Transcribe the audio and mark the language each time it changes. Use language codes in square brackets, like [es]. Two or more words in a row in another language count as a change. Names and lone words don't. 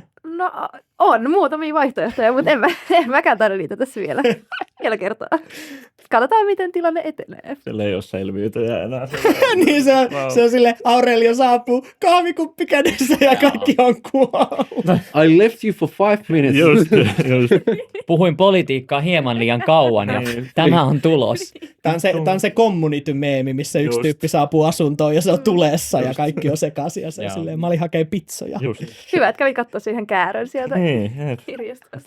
[fi] No on muutamia vaihtoehtoja, mutta en mäkään tarvitse niitä tässä vielä kertoa. Katsotaan, miten tilanne etenee. Siellä ei ole selviytyjä enää. Niin se on silleen, Aurelio saapuu, kahvikuppi kädessä ja kaikki on kuollut. [en] I left you for 5 minutes. Just. [fi] Puhuin politiikkaa hieman liian kauan ja tämä on tulos. Tämä on se community-meemi, missä yksi tyyppi saapuu asuntoon ja se on tulessa ja kaikki on sekaisin ja se on silleen, mä olin hakee pizzoja. Just. Hyvä, että kävin katsoa siihen käärön sieltä Niin, kirjasta.